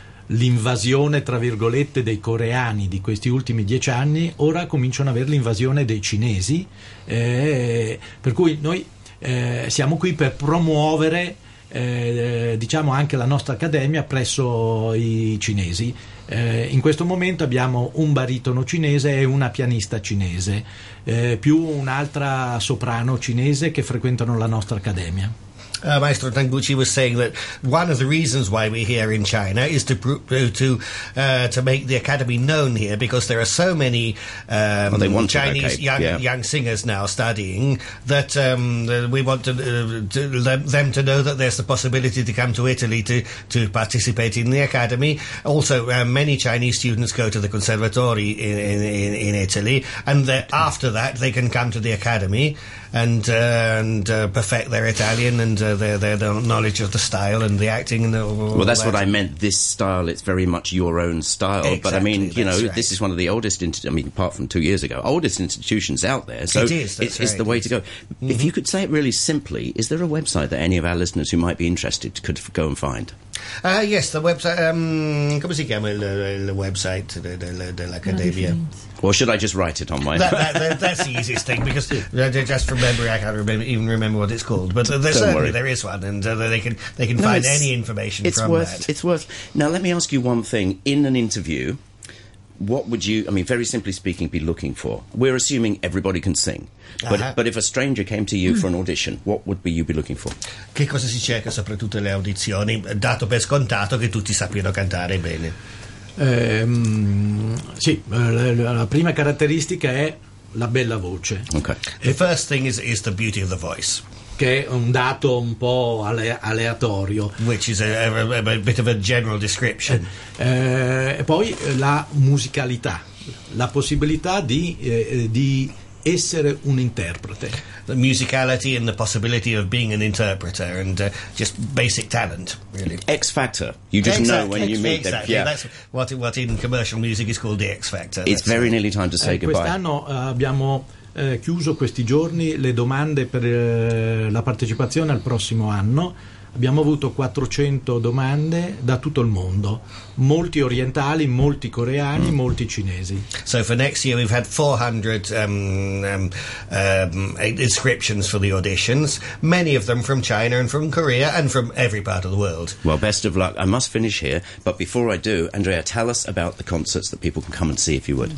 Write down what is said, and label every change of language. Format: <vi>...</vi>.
<it>l'invasione tra virgolette dei coreani di questi ultimi 10 anni, ora cominciano ad avere l'invasione dei cinesi, per cui noi siamo qui per promuovere diciamo anche la nostra accademia presso i cinesi. In questo momento abbiamo un baritono cinese e una pianista cinese, più un'altra soprano cinese che frequentano la nostra accademia.</it> <en>Maestro Tanguchi was saying that one of the reasons why we're here in China is to make the academy known here, because there are so many Chinese young singers now studying that we want to them to know that there's the possibility to come to Italy to participate in the academy. Also, many Chinese students go to the conservatory in Italy, and that after that they can come to the academy and perfect their Italian and their knowledge of the style and the acting and That's what I meant. This style, it's very much your own style. Exactly, but I mean, you know, right. This is one of the oldest, apart from 2 years ago, oldest institutions out there. So it's the way to go. Mm-hmm. If you could say it really simply, is there a website that any of our listeners who might be interested could go and find? Yes, the website.</en> <it>Come si chiama il website dell'Accademia?</it> <en>Or should I just write it on my... That's the easiest thing, because just from memory, I can't remember what it's called. But there is one, and they can find any information that. It's worth... Now, let me ask you one thing. In an interview, what would you, I mean, very simply speaking, be looking for? We're assuming everybody can sing. But if a stranger came to you for an audition, what would you be looking for?</en> <it>Che cosa si cerca soprattutto alle audizioni, dato per scontato che tutti sappiano cantare bene? Sì, la prima caratteristica è la bella voce.</it> <en>Okay. The first thing is the beauty of the voice.</en> <it>che è un dato un po' aleatorio.</it> <en>Which is a bit of a general description.</en> <it>E poi la musicalità, la possibilità di essere un interprete.</it> <en>The musicality and the possibility of being an interpreter and just basic talent, really. X factor. You just exactly. know when you meet exactly. them. Yeah. That's what in commercial music is called the X factor. It's very nearly time to say goodbye.</en> <it>Quest'anno abbiamo chiuso questi giorni le domande per la partecipazione al prossimo anno. Abbiamo avuto 400 domande da tutto il mondo, molti orientali, molti coreani, molti cinesi.</it> <en>So for next year we've had 400 inscriptions for the auditions, many of them from China and from Korea and from every part of the world. Well, best of luck. I must finish here, but before I do, Andrea, tell us about the concerts that people can come and see, if you would.</en>